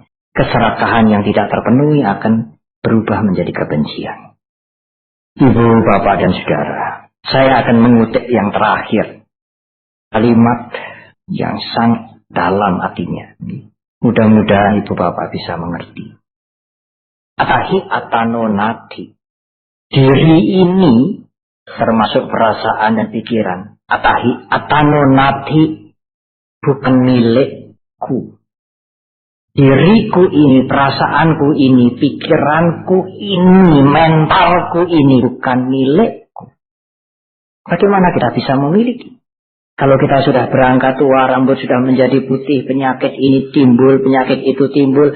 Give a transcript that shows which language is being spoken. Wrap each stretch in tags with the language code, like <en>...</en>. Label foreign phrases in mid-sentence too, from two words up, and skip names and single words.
<id>Keserakahan yang tidak terpenuhi akan berubah menjadi kebencian. Ibu, Bapak, dan Saudara, saya akan mengutip yang terakhir. Kalimat yang sangat dalam artinya. Mudah-mudahan Ibu, Bapak bisa mengerti.</id> <pi>Atahi atano nati.</pi> <id>Diri ini termasuk perasaan dan pikiran.</id> <pi>Atahi atano nati</pi> <id>bukan milikku. Diriku ini, perasaanku ini, pikiranku ini, mentalku ini bukan milikku. Bagaimana kita bisa memiliki? Kalau kita sudah berangkat tua, rambut sudah menjadi putih, penyakit ini timbul, penyakit itu timbul.</id>